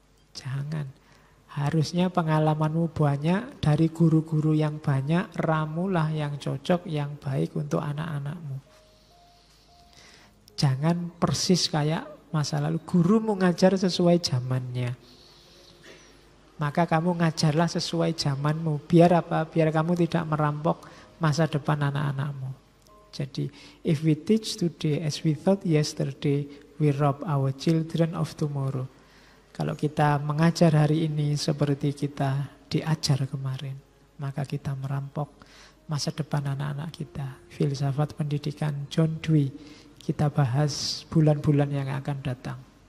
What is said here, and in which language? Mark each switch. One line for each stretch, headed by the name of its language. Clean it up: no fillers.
Indonesian: Jangan. Harusnya pengalamanmu banyak, dari guru-guru yang banyak, ramulah yang cocok, yang baik untuk anak-anakmu. Jangan persis kayak masa lalu. Guru mengajar sesuai zamannya. Maka kamu ngajarlah sesuai zamanmu. Biar apa? Biar kamu tidak merampok masa depan anak-anakmu. Jadi,
English: if we teach today as we thought yesterday, we rob our children of tomorrow.
Indonesian: Kalau kita mengajar hari ini seperti kita diajar kemarin, maka kita merampok masa depan anak-anak kita. Filsafat pendidikan John Dewey, kita bahas bulan-bulan yang akan datang.